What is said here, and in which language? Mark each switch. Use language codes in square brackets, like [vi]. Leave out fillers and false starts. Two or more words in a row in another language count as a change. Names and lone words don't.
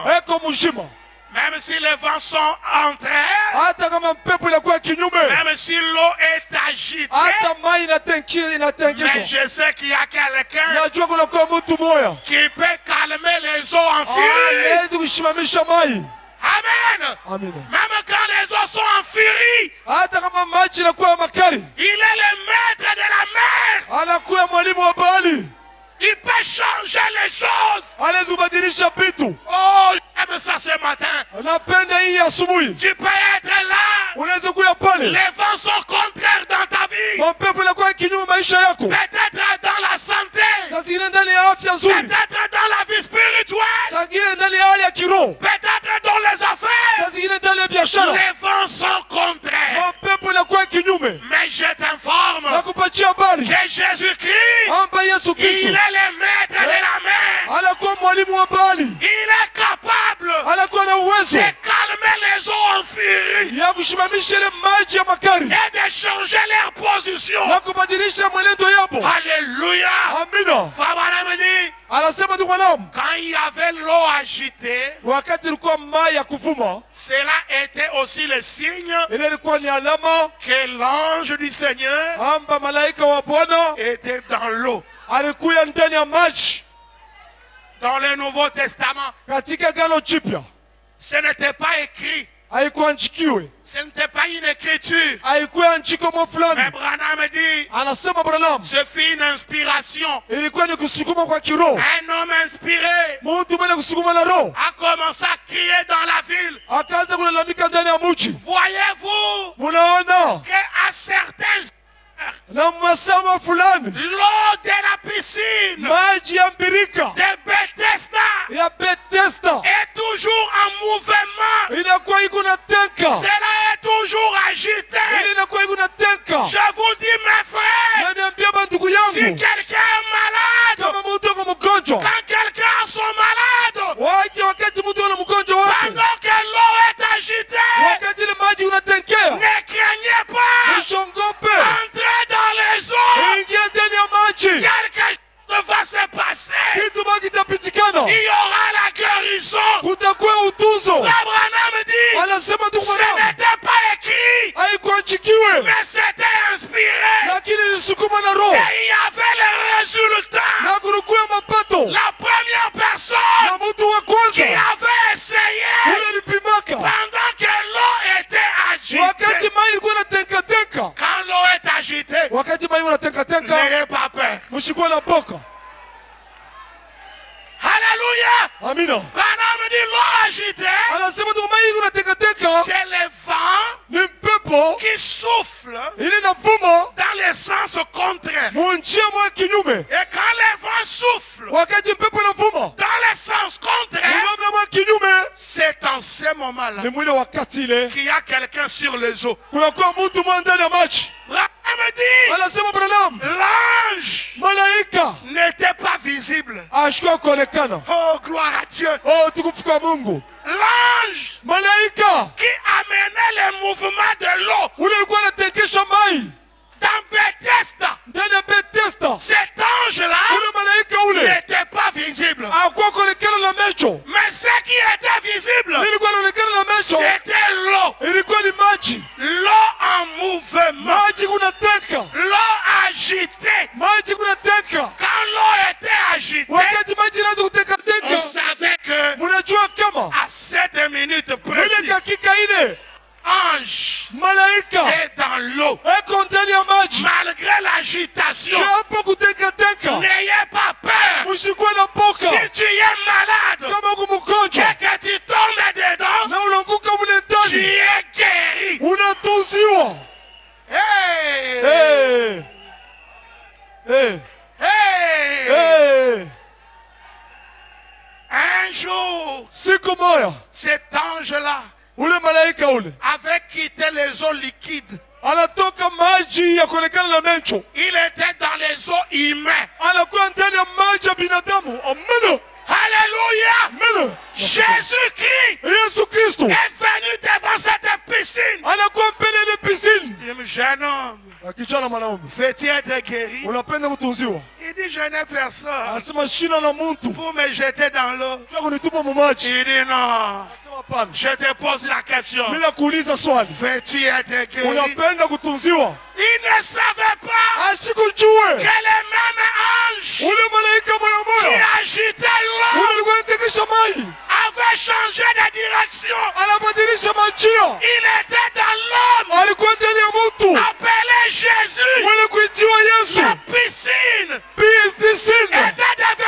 [fr] Même si les vents sont entrés, même si l'eau est agitée, mais je sais qu'il y a quelqu'un qui peut calmer les eaux en furie. Amen. Même quand les eaux sont en furie, il est le maître de la mer. Il peut changer les choses. [sw] Anaweza kubadilisha vitu. [fr] Oh, j'aime ça ce matin. [sw] Napenda hii asubuhi. [fr] Tu peux être là. [sw] Unaweza kuya pale. [fr] Les vents sont contraires dans ta vie. [sw] Mapepo yanakuwa kinyume maisha yako. [fr] Peut-être dans la santé. [sw] Saa zingine ndani ya afya nzuri. [fr] Peut-être dans la vie spirituelle. [sw] Saa zingine ndani ya hali ya kiroho. [fr] Peut-être dans les affaires. [sw] Saa zingine ndani ya biashara. [fr] Les vents sont contraires. [sw] Mapepo yanakuwa kinyume. [fr] Mais je t'informe [sw] Nakupatia habari. [fr] que Jésus-Christ, [sw] Amba Yesu Kristo. [fr] il est le maître de la mer. [sw] Anakuwa mwalimu wa bahari. [fr] Il est capable [sw] Anakuwa na uwezo [fr] de calmer les eaux en furie [sw] ya kushimamisha ile maji ya makali [fr] et de changer leur position. [sw] na kubadilisha mwenendo yabo. [fr] Alléluia. [sw] Amina. [fr] Fabana me dit, [sw] Anasema ndugu wanangu, [fr] quand il y avait l'eau agitée, [sw] wakati ilikuwa mai ya kuvuma, [fr] cela était aussi le signe [sw] ile ilikuwa ni alama [fr] que l'ange du Seigneur [sw] amba malaika wa Bwana [fr] était dans l'eau. [sw] alikuya ndani ya maji. [fr] Dans le Nouveau Testament, [sw] Katika Agano Jipya [fr] ce n'était pas écrit. [sw] haikuandikiwe, [fr] Ce n'était pas une écriture. [sw] haikuwa andiko mo [fr] Mais [sw] fulani. [fr] Branham dit, [sw] Anasema Branham, [fr] ce fut une inspiration. [sw] ilikuwa ni kusukuma kwa kiroho. [fr] Un homme inspiré [sw] Mtu mwenye kusukuma na roho [fr] a commencé à crier dans la ville. [sw] akaanza kulalamika ndani ya mji. [fr] Voyez-vous [sw] Munaona [fr] qu'à certains [sw] na masaa fulani [fr] l'eau de la piscine [sw] maji ya mbirika [fr] de Bethesda [sw] ya Bethesda [fr] est toujours en mouvement. [sw] inakuwa iko na tenka, [fr] Cela est toujours agité. [sw] ile inakuwa iko na tenka. [fr] Je vous dis, mes frères, [sw] Na niambia bandugu [fr] si [sw] yangu, [fr] quelqu'un est malade, [sw] kama mtu ako mgonjwa, [fr] quand quelqu'un a son malade, [sw] waje wakati mtu ana mgonjwa wake, [fr] pendant que l'eau est agitée, [sw] wakati ile maji unatenkea, [fr] ne craignez pas, [sw] usiongope, [fr] entrez dans les eaux, [sw] ingia ndani ya maji, [fr] quelque chose va se passer. [sw] kitu maji kitapitikana, [fr] Il y aura la guérison. [sw] kutakuwa utuzo. [fr] Abraham dit, [sw] Anasema ndugu [fr] ce [sw] wanangu, [fr] n'était pas écrit, [sw] haikuandikiwe, [fr] mais c'était inspiré. [sw] lakini ilisukuma na roho [fr] Et il y avait le résultat. [sw] na kulikuwa mapato. [fr] La première personne [sw] Na mtu wa kwanza [fr] qui avait essayé [sw] ule alipimaka [fr] pendant que l'eau était [sw] wakati [fr] agitée. [sw] mai ilikuwa inatenkatenka. [fr] Quand l'eau est agitée, [sw] Wakati mai unatenkatenka, [fr] n'ayez pas peur. [sw] msikuwe na boka. [fr] Alléluia. [sw] Amina. [fr] Branham dit l'eau agitée, [sw] Anasema ndio mai unatenkatenka [fr] c'est le vent [sw] ni mpepo [fr] qui souffle [sw] ile inavuma [fr] dans le sens contraire. [sw] munjia mwa kinyume. [fr] Et quand le vent souffle [sw] Wakati mpepo inavuma [fr] dans le sens contraire, [sw] munamna mwa kinyume, [fr] c'est en ce moment-là [sw] ni mwile wakati ile [fr] qu'il y a quelqu'un sur les eaux. [sw] kunakuwa mtu mwa ndani ya maji. [fr] Branham dit, [sw] Anasema Branham, [fr] l'ange [sw] malaika [fr] n'était pas visible. [sw] ashikuwa kuonekana. [fr] Oh, gloire à Dieu. [sw] Oh, tukufu kwa Mungu. [fr] L'ange [sw] Malaika [fr] qui amenait le mouvement de l'eau [sw] ule alikuwa anatenkesha mai [fr] dans Bethesda, [sw] ndani ya Bethesda. [fr] cet ange-là [sw] Ule malaika ule [fr] n'était pas visible. [sw] hakuwa kuonekana na macho, [fr] Mais ce qui était visible, [sw] ilikuwa inaonekana na macho, [fr] c'était l'eau. [sw] ilikuwa ni maji. [fr] L'eau en mouvement. [sw] Maji kunatenka, [fr] L'eau agitée. [sw] maji kunatenka. [fr] Quand l'eau était agitée, [sw] Wakati maji inaanza [fr] on [sw] kutenkatenka, [fr] savait que [sw] munajua kama [fr] à cette minute [sw] ile [fr] précise, [sw] dakika ile [fr] ange [sw] malaika [fr] est dans l'eau. [sw] eko ndani ya maji. [fr] Malgré l'agitation, [sw] Hapo kutenkatenka, [fr] n'ayez pas peur. [sw] msikuwe na boka. [fr] Si tu es malade [sw] Kama uko mgonjwa [fr] et que tu tombes dedans, [sw] na unaanguka mule [fr] tu [sw] ndani, [fr] es guéri. [sw] unatunziwa. Hey! Hey! Hey! Hey! Hey! [fr] Un jour, [sw] Siku moja [fr] cet ange-là [sw] ule malaika ule [fr] avait quitté les eaux liquides. [sw] anatoka maji ya kuonekana na macho, [fr] Il était dans les eaux humaines. [sw] anakuwa ndani ya maji ya binadamu. Amina, [fr] Alléluia! [sw] amina. [fr] Jésus-Christ [sw] Yesu Kristo [fr] est venu devant cette piscine. [sw] anakuwa mbele ya ile piscine. [fr] Il dit, jeune homme, [sw] Na kijana mwanaume, [fr] veux-tu être guéri? [sw] unapenda kutunziwa? [fr] Il dit, je n'ai personne [sw] Anasema shina na mtu [fr] pour me jeter dans l'eau. [sw] ya kunitupa mu maji. [fr] Il dit, non. [sw] Anasema hapana, [fr] Je te pose la question. [sw] mimi nakuuliza swali, [fr] Veux-tu être guéri? [sw] unapenda kutunziwa? [fr] Il ne savait pas [sw] Ashikujue [fr] que le même ange [sw] ule malaika moya [fr] qui [sw] moya [fr] agitait l'eau [sw] ule alikuwa anatekesha mai, [fr] avait changé de direction. [sw] anabadilisha majia, [fr] Il était dans l'homme [sw] alikuwa ndani ya mtu [fr] appelé Jésus. [sw] mwenye kuitiwa Yesu. [fr] La piscine [sw] Piscine [fr] était